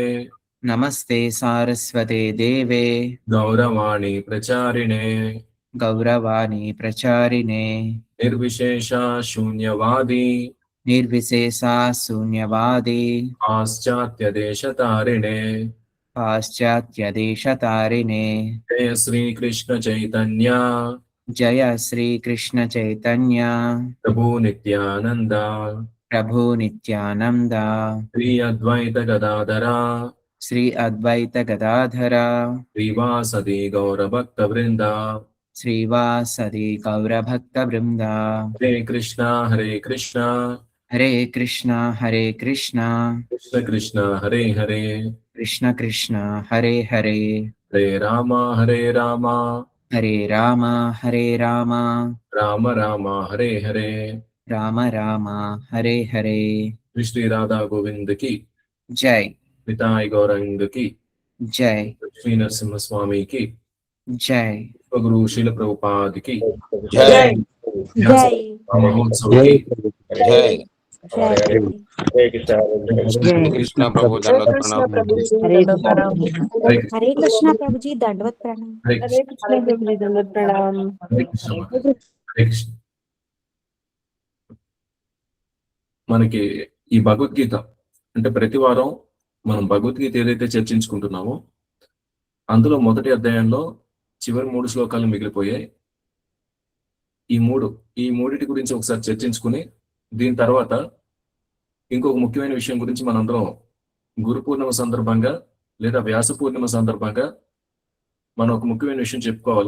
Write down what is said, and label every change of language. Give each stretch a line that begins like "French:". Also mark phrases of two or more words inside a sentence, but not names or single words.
Sanskrit: నమస్తే సారస్వతే దేవే गौरवाणी प्रचारिणे గౌరవాణి ప్రచారిణే निर्विशेष शून्यवादि నిర్విశేష శూన్యవాది पाश्चात्य देशतारिणे పాశ్చాత్య దేశతారిణే. जय श्री कृष्ण चैतन्य జయ శ్రీ కృష్ణ చైతన్య Prabhu Nityananda ప్రభు నిత్యానంద Sri Advaita Gadadhara శ్రీ అద్వైత గదాధర श्रीवासादि गौर भक्त वृन्द శ్రీవాసది గౌరభక్త బృంద. हरे कृष्ण हरे कृष्ण హరే కృష్ణ హరే కృష్ణ कृष्ण कृष्ण हरे हरे కృష్ణ కృష్ణ హరే హరే हरे राम हरे राम హరే రామ హరే రామ राम राम हरे हरे రామ రామ హరే హరే.
Hindi: श्री श्री राधा गोविंद की జై निताई गौरांग की జై श्री नरसिंह स्वामी की జై गुरु श्रील प्रभुपाद की जय व्यास महोत्सव की जय कृष्ण प्रभु दंडवत प्रणाम। हरे कृष्ण प्रभु जी दंडवत प्रणाम। Hare हरे कृष्ण प्रभु जी दंडवत प्रणाम।
Sanskrit: हरे कृष्ण हरे कृष्ण.
Telugu: మనకి ఈ భగవద్గీత అంటే ప్రతి వారం మనం భగవద్గీత ఏదైతే చర్చించుకుంటున్నామో అందులో మొదటి అధ్యాయంలో చివరి 3 శ్లోకాలు మిగిలిపోయాయి. ఈ మూడిటి గురించి ఒకసారి చర్చించుకుని దీని తర్వాత ఇంకొక ముఖ్యమైన విషయం గురించి మనందరం గురు పూర్ణిమ సందర్భంగా లేదా వ్యాస పూర్ణిమ సందర్భంగా మనం ఒక ముఖ్యమైన విషయం చెప్పుకోవాలి.